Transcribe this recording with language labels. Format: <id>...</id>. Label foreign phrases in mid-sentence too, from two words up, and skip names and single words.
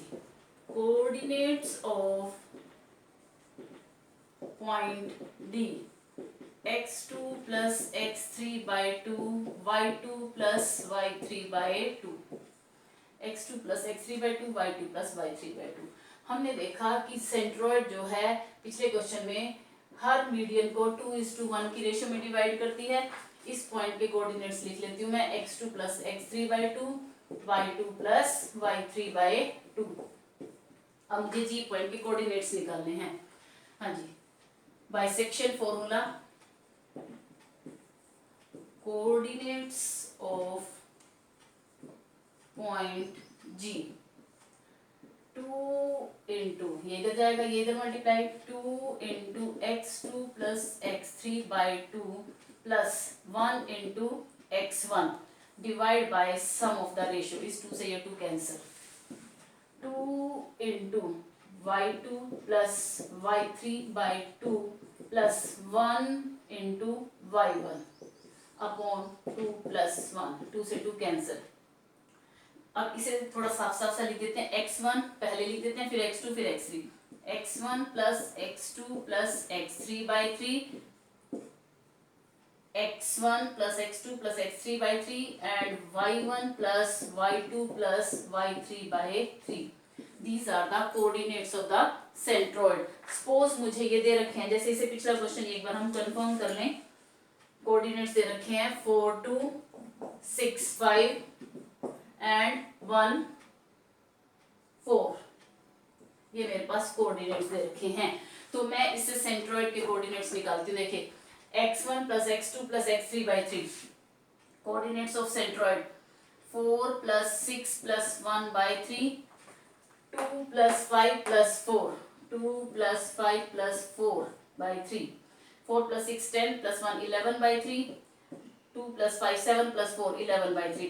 <en>Coordinates of point D. x2 plus x3 by 2 y2 plus y3 by 2 x2 plus x3 by 2 y2 plus y3 by 2.</en> <hi>हमने देखा कि सेंट्रोइड जो है पिछले क्वेश्चन में हर मीडियन को 2:1 की रेशियो में डिवाइड करती है. इस पॉइंट के कोऑर्डिनेट्स लिख लेती हूँ मैं</hi> <en>x2 plus x3 by 2</en> <hi>y2 plus y3 by 2. अब मुझे जी पॉइंट के कोऑर्डिनेट्स निकालने हैं. हाँ जी</hi> <en>bisection formula coordinates of point G 2 into</en> <hi>ये इधर जाएगा ये इधर मल्टीप्लाई</hi> <en>2 into x2 plus x3 by 2 plus 1 into x1 divide by sum of the ratio.</en> <hi>इस 2 से ये 2 कैंसिल</hi> <en>2 into y2 plus y3 by 2 plus 1 into y1 upon 2 plus 1</en> <hi>2 से 2 कैंसिल. अब इसे थोड़ा साफ साफ सा लिख देते हैं.</hi> <en>x1</en> <hi>पहले लिख देते हैं फिर</hi> <en>x2 फिर x3. x1 plus x2 plus x3 by 3 x1 plus x2 plus x3 by 3 and y1 plus y2 plus y3 by 3. These are the coordinates of the centroid.</en> <hi>Suppose मुझे ये दे रखे हैं जैसे इसे पिछला क्वेश्चन एक बार हम कंफर्म कर लें. कोऑर्डिनेट्स दे रखे हैं 4 2 6 5 एंड 1 4. ये मेरे पास कोऑर्डिनेट्स दे रखे हैं. तो मैं इससे सेंट्रोइड के कोऑर्डिनेट्स निकालती हूँ। देखिए</hi> <en>x1 plus x2 plus x3 by 3, coordinates of centroid 4 plus 6 plus 1 by 3, 2 plus 5 plus 4, 2 plus 5 plus 4 by 3, 4 plus 6 10 plus 1 11 by 3, 2 plus 5 7 plus 4 11 by 3.</en>